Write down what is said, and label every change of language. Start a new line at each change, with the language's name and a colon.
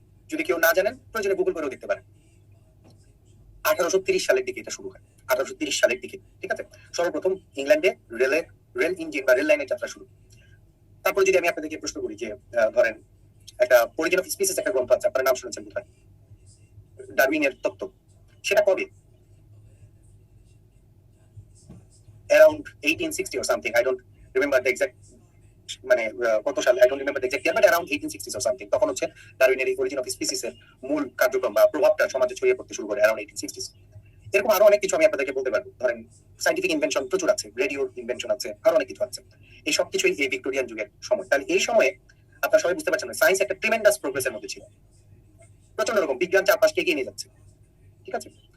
Bangla: যদি কেউ না জানেন প্রয়োজনে গুগল করেও দেখতে পারেন। 1830 সালের দিকে এটা শুরু হয়, 1830 সালের দিকে, ঠিক আছে। সর্বপ্রথম ইংল্যান্ডে রেল ইঞ্জিন বা রেল লাইনের যাত্রা শুরু। তারপর যদি আমি আপনাদেরকে প্রশ্ন করি যে ধরেন একটা অরিজিন অফ স্পিসিস একটা গ্রন্থ আছে, আপনারা নাম শুনেছেন বোধহয়, ডারউইনের তত্ত্ব, সেটা কবে?
English: around 1860 or something, I don't remember the exact
Bangla: মানে কত সাল,
English: I don't remember the exact year, but around 1860s or something।
Bangla: তখন হচ্ছে ডারউইনের এই অরিজিন অফ স্পিসিস এর মূল কার্যক্রম বা প্রভাবটা সমাজে ছড়িয়ে পড়তে শুরু করে around 1860s। এরকম আরো অনেক কিছু আমি আপনাদেরকে বলতে পারবো, ধরেন সাইন্টিফিক ইনভেনশন প্রচুর আছে, রেডিওর ইনভেনশন আছে, আরো অনেক কিছু আছে। এই সব কিছুই এই ভিক্টোরিয়ান যুগের সময়। তাহলে এই সময়ে আপনারা সবাই বুঝতে পারছেন সায়েন্স একটা ট্রিমেন্ডাস প্রোগ্রেসের মধ্যে ছিল, প্রচন্ড রকম বিজ্ঞান চারপাশকে এগিয়ে নিয়ে যাচ্ছে, ঠিক আছে।